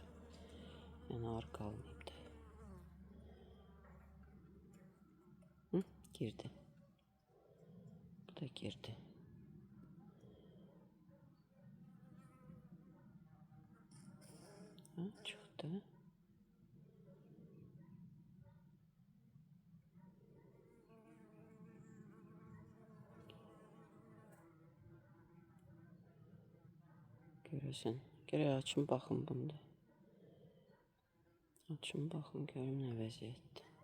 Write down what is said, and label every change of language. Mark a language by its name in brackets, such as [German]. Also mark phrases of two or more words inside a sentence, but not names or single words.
[Azerbaijani] Yani arı qalmayıb da. Hı? Girdi. Bu da girdi. Ha, çıxdı. Görəsən. Gərək açın baxın bunda. Açın baxın görün nə vəziyyətdir.